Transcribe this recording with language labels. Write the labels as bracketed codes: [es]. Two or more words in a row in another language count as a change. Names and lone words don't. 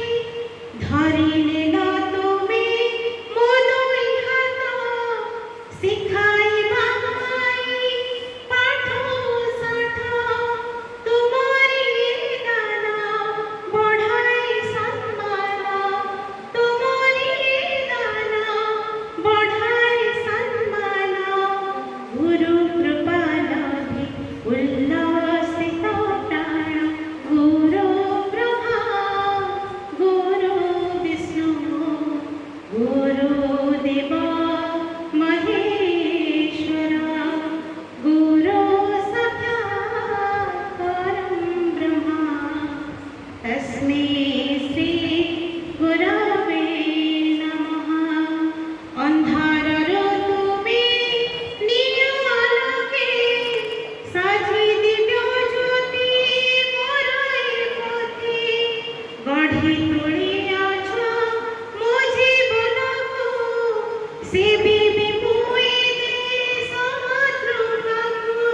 [or] ଧରିଲେ ନା ତୁମେ ମୋ ଦୁଇ ହାତ ଶିଖାଇବା ମାଇ ପାଠ ସାଠ। ତୁମରି ଦାନ ବଢ଼ାଇ ସମ୍ମାନ ତୁମରି ଦାନ ବଢ଼ାଇ ସମ୍ମାନ। ଗୁରୁ କୃପା ଲାଭେ ଉଲ୍ଲସିତ ପ୍ରାଣ [sa] गुरु ब्रह्मा गुरु विष्णु गुरुदेव महेश्वर गुरु साक्षात् परं ब्रह्म तस्मै श्री गुरवे नमः। [or] ଅନ୍ଧାରର ତୁମେ ନିଜ ଆଲୋକେ ସାଜି ଦିବ୍ୟ ଜ୍ୟୋତି ମୋର ଏ ପଥେ। ଗଢ଼ି ତୋଳିଆଛ ମୋ ଜୀବନକୁ ସେବିବେ ମୁଇ ଦେଶ ମାତୃକାକୁ।